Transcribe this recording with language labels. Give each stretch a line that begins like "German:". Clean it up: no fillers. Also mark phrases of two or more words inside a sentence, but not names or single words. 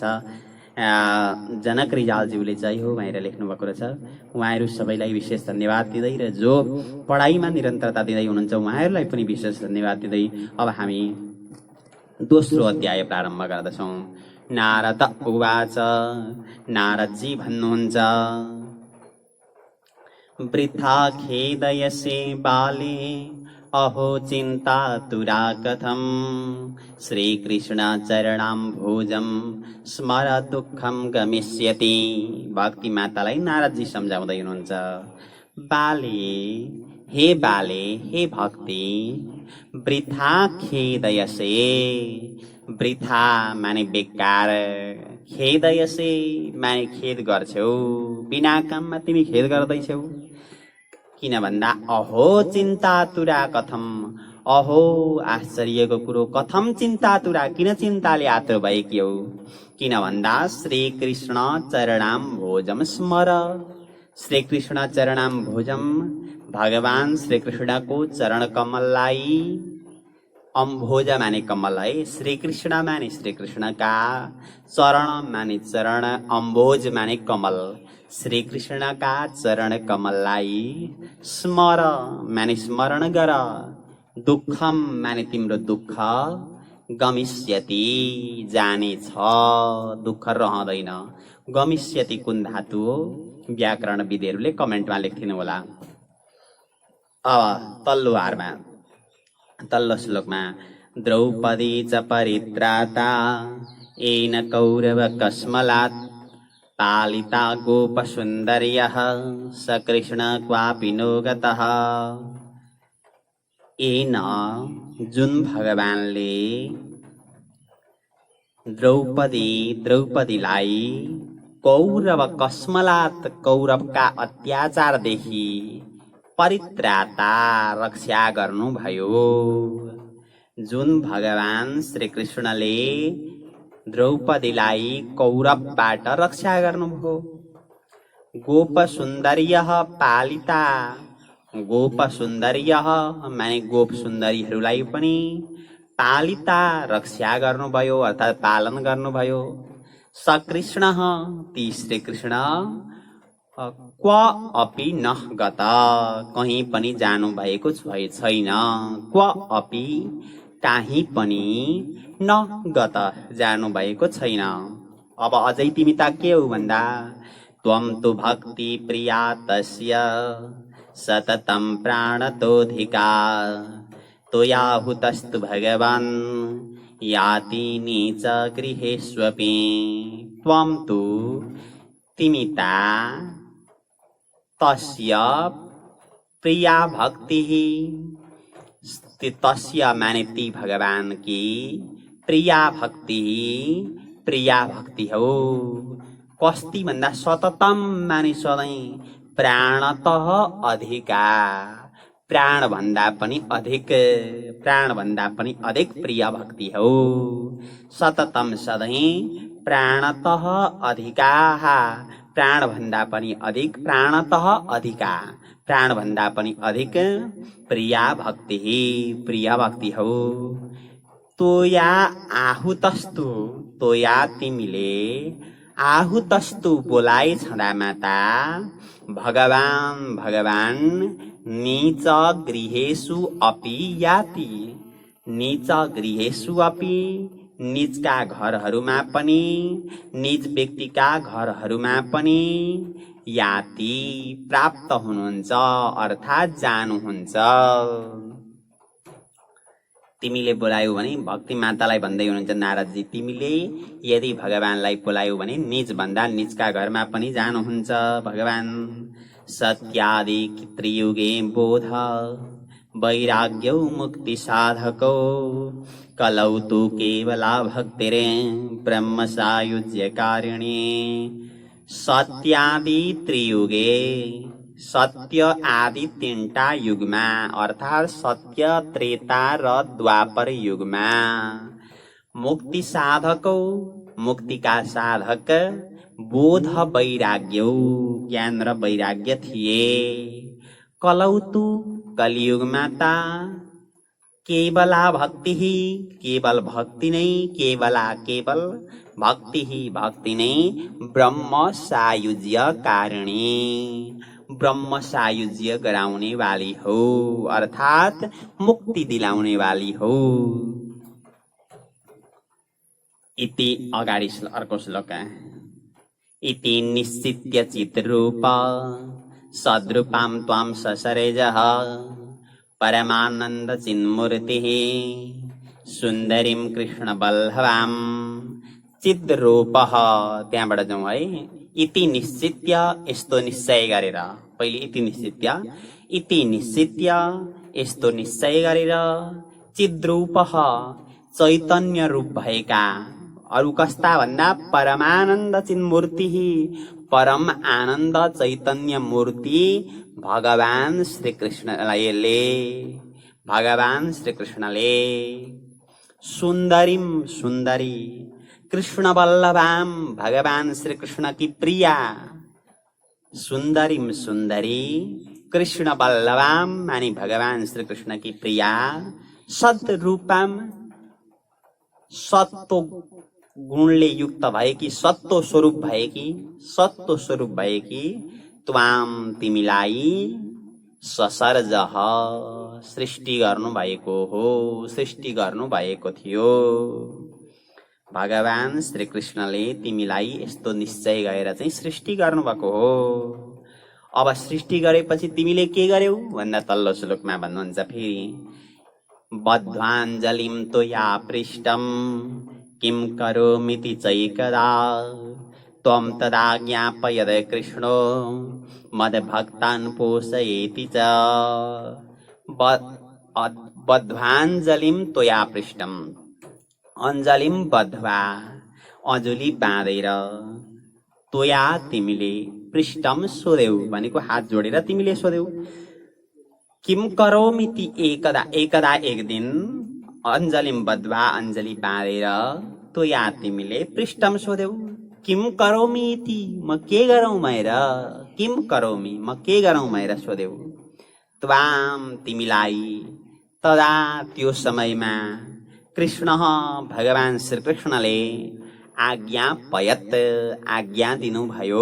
Nepali: जनक रिजालज्यूले जय हो भनेर लेख्नु भएको रहेछ। उहाँहरू सबैलाई विशेष धन्यवाद दिँदै र जो पढाइमा निरन्तरता दिँदै हुनुहुन्छ उहाँहरूलाई पनि विशेष धन्यवाद दिँदै अब हामी दोस्रो अध्याय प्रारम्भ गर्दछौं। नारद उवाच, नारदजी भन्नुहुन्छ,
Sanskrit: वृथा खेदयसे बाले अहो चिन्तातुरा कथं श्रीकृष्ण चरणाम्भोजं स्मर दुःखं गमिष्यति।
Nepali: भक्ति मातालाई नारदजी सम्झाउँदै हुनुहुन्छ। बाले हे भक्ति,
Sanskrit: वृथा खेदयसे,
Nepali: वृथा माने बेकार, खेदयसे माने खेद गर्छौ, बिना काममा तिमी खेद गर्दैछौ। किन भन्दा
Sanskrit: अहो चिन्तातुरा कथम,
Nepali: अहो आश्चर्यको कुरो,
Sanskrit: कथम चिन्तातुरा,
Nepali: किन चिन्ताले आतुर भएकी हौ। किन भन्दा
Sanskrit: श्रीकृष्ण चरणाम भोजम स्मर, श्रीकृष्ण चरणाम भोजम,
Nepali: भगवान श्रीकृष्णको चरण कमललाई, अम्भोज माने कमल है, श्रीकृष्ण माने श्रीकृष्णका, चरण माने चरण, अम्भोज माने कमल, श्रीकृष्णका चरण कमललाई, स्मर माने स्मरण गर, दुःखम माने तिम्रो दुःख, गमिष्यति जाने छ, दुःख रहँदैन। गमिष्यति कुन धातु हो, व्याकरणविदहरूले कमेन्टमा लेख्दिनु होला। अब तल्लो श्लोकमा
Sanskrit: द्रौपदी च परित्राता येन कौरव कस्मलात् पालिता गोपसुन्दर्यः स कृष्ण क्वापि नो गतः।
Nepali: येन जुन भगवानले द्रौपदीलाई
Sanskrit: कौरव कस्मलात्,
Nepali: कौरवका अत्याचारदेखि परित्राता रक्षा गर्नुभयो। जुन भगवान श्रीकृष्णले द्रौपदीलाई कौरवबाट रक्षा गर्नुभयो।
Sanskrit: गोपसुन्दर्यः पालिता,
Nepali: गोपसुन्दर्यः माने गोप सुन्दरीहरूलाई पनि पालिता रक्षा गर्नुभयो अर्थात् पालन गर्नुभयो।
Sanskrit: सकृष्ण ती श्रीकृष्ण क्व अपि न गत,
Nepali: कहीं पनि जानु भएको छैन।
Sanskrit: क्व अपि
Nepali: काहीँ पनि
Sanskrit: न गत
Nepali: जानु भएको छैन। अब अझै तिमी त के हो भन्दा
Sanskrit: त्वं तु भक्ति प्रिया तस्य सततं प्राणतोऽधिका त्वयाहुतस्तु भगवान् याति नीच गृहेष्वपि। त्वं तु
Nepali: तिमी ता
Sanskrit: तस्य प्रिया भक्ति,
Nepali: तस्य माने ती भगवान की प्रिया भक्ति हो। कस्ति भन्दा सततम माने सधैँ,
Sanskrit: प्राणतः अधिका,
Nepali: प्राणभन्दा पनि अधिक प्रिय भक्ति हो। सततम सधैँ
Sanskrit: प्राणतः अधिकाः,
Nepali: प्राणभन्दा पनि अधिक,
Sanskrit: प्राणतः अधिका,
Nepali: प्राणभन्दा पनि अधिक प्रिया भक्ति हो।
Sanskrit: तोया आहुतस्तु,
Nepali: तोया तिमीले, आहुतस्तु बोलाइ छँदा माता,
Sanskrit: भगवान नीच गृहेषु अपि याति, नीच गृहेषु अपि,
Nepali: निजका घरहरूमा पनि, निज व्यक्तिका घरहरूमा पनि, याति प्राप्त हुनुहुन्छ अर्थात् जानुहुन्छ। तिमीले बोलायौ भने भक्ति मातालाई भन्दै हुनुहुन्छ नारदजी, तिमीले यदि भगवानलाई बोलायौ भने निज भन्दा निजका घरमा पनि जानुहुन्छ भगवान।
Sanskrit: सत्यादि त्रियुगे बोध वैराग्यौ मुक्ति साधकौ, कलौ तु केवला भक्तिरे ब्रह्म सायुज्य कारिणी। सत्यादि त्रियुगे,
Nepali: सत्य आदि तीनटा युगमा अर्थात् सत्य, त्रेता र द्वापर युगमा,
Sanskrit: मुक्ति साधकौ,
Nepali: मुक्तिका साधक,
Sanskrit: बोध वैराग्यौ,
Nepali: ज्ञान र वैराग्य थिए। कलौतु कलियुगमा त
Sanskrit: केवला भक्ति,
Nepali: केवल भक्ति नै, केवल भक्ति नै
Sanskrit: ब्रह्म सायुज्य कारिणी,
Nepali: ब्रह्म सायुज्य गराउने वाली हो अर्थात् मुक्ति दिलाउने वाली हो। इति अगाडि अर्को श्लोक।
Sanskrit: इति निश्चित्य चिद्रूप सद्रूपां त्वां ससरेजः, परमानन्द चिन्मूर्तिः सुन्दरीं कृष्णवल्लभां चिद्रूपः।
Nepali: त्यहाँबाट जाउँ है।
Sanskrit: इति निश्चित्य,
Nepali: यस्तो निश्चय गरेर, पहिले
Sanskrit: इति निश्चित्य
Nepali: यस्तो निश्चय गरेर, चिद्रूपः चैतन्य रूप भएका, अरु कस्ता भन्दा
Sanskrit: परमानन्द चिन्मूर्ति,
Nepali: परम आनन्द चैतन्य मूर्ति भगवान श्री कृष्णले सुन्दरीम, सुन्दरी,
Sanskrit: कृष्ण वल्लभाम,
Nepali: भगवान श्री कृष्ण की प्रिया, सुन्दरीम सुन्दरी,
Sanskrit: कृष्ण वल्लभाम
Nepali: मानी भगवान श्री कृष्ण की प्रिया, सद्रूपाम, सत्व गुणले युक्त भएकी, सत्व स्वरूप भएकी, त्वाम तिमीलाई, ससर्जह सृष्टि गर्नु भएको थियो। भगवान श्री कृष्णले तिमीलाई यस्तो निश्चय गरेर चाहिँ सृष्टि गर्नुभएको हो। अब सृष्टि गरेपछि तिमीले के गर्यौ भन्दा तल्लो श्लोकमा भन्नुहुन्छ फेरि,
Sanskrit: बद्ध्वाञ्जलिं त्वया पृष्टं किं करोमीति चैकदा, त्वं तदा ज्ञापयद कृष्णो मद्भक्तान् पोषयेति च। बद्ध्वाञ्जलिं त्वया पृष्टं, अञ्जलिम बद्ध्वा,
Nepali: अञ्जुली बाँधेर, त्वया तिमीले, पृष्ठम सोध्यौ भनेको हात जोडेर तिमीले सोध्यौ,
Sanskrit: किम करोमीति एकदा
Nepali: एक दिन,
Sanskrit: अञ्जलिम बद्ध्वा,
Nepali: अञ्जली बाँधेर, त्वया तिमीले पृष्ठम सोध्यौ,
Sanskrit: किम करोमीति
Nepali: म के गरौँ भनेर,
Sanskrit: किम करोमी
Nepali: म के गरौँ भनेर सोध्यौ, त्वाम तिमीलाई, तदा त्यो समयमा, कृष्ण भगवान श्री कृष्णले आज्ञापयत आज्ञा दिनुभयो।